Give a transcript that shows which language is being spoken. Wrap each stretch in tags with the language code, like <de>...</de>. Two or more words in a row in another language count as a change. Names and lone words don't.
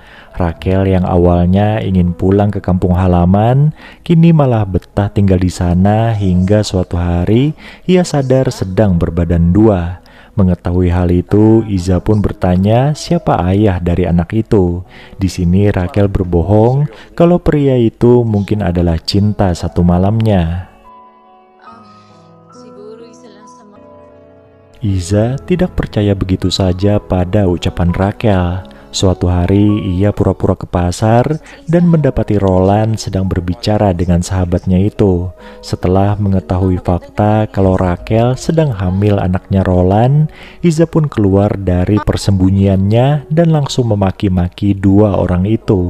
<id>Raquel yang awalnya ingin pulang ke kampung halaman, kini malah betah tinggal di sana hingga suatu hari ia sadar sedang berbadan dua. Mengetahui hal itu, Iza pun bertanya siapa ayah dari anak itu. Di sini Raquel berbohong kalau pria itu mungkin adalah cinta satu malamnya.</id> <tl>Siguro isa lang sa mga...</tl> <id>Iza tidak percaya begitu saja pada ucapan Rachel. Suatu hari ia pura-pura ke pasar dan mendapati Roland sedang berbicara dengan sahabatnya itu. Setelah mengetahui fakta kalau Rachel sedang hamil anaknya Roland, Iza pun keluar dari persembunyiannya dan langsung memaki-maki dua orang itu.</id>